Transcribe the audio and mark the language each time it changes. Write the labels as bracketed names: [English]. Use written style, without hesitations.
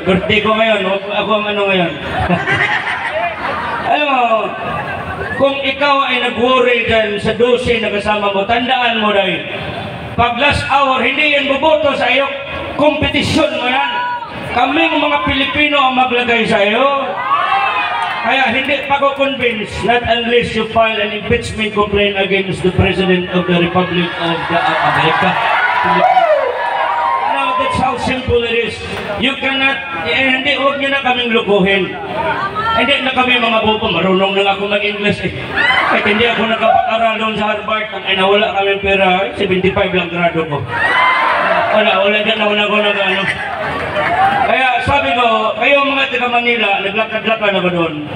[Filipino] Birthday ko ngayon, ako ang ano ngayon. Alam mo, kung ikaw ay nag-worry dyan sa 12 na kasama mo, tandaan mo dahil pag last hour, hindi yan buboto sa iyo, kompetisyon mo yan. Kaming mga Pilipino ang maglagay sa iyo. Kaya hindi pa ko [English] convince, not unless you file an impeachment complaint against the President of the Republic of America. Now, that's how simple it is. You cannot, [Filipino] hindi, huwag nyo na kaming lukuhin. Hindi na kami mga bobo, marunong na ako mag-English eh. Kahit hindi ako nakapag-aral doon sa Harvard, ang wala kami pera, 75 lang grado ko. Wala dyan ako nag-ano. Kaya sabi ko, kayo mga taga Manila, naglakad-lakad na ba doon?